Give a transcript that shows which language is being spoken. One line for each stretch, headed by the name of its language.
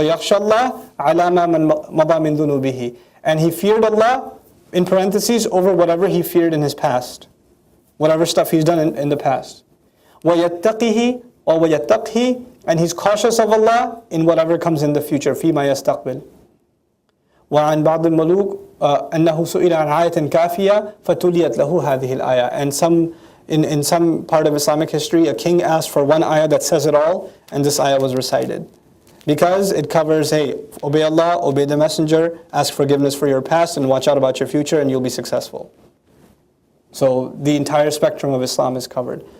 Arabic: وَيَخْشَى اللَّهَ عَلَى مَا مَضَى مِن ذُنُوبِهِ.
English: And he feared Allah, in parentheses, over whatever he feared in his past. Whatever stuff he's done in the past.
Arabic: وَيَتَّقِهِ وَيَتَّقْهِ.
English: And he's cautious of Allah in whatever comes in the future.
Arabic: فِيمَا يَسْتَقْبِلُ. وعن بعض الملوك أنه سئل عن آية كافية فتليت له هذه الآية.
English: And in some part of Islamic history, a king asked for one ayah that says it all, and this ayah was recited. Because it covers, hey, obey Allah, obey the Messenger, ask forgiveness for your past, and watch out about your future, and you'll be successful. So the entire spectrum of Islam is covered.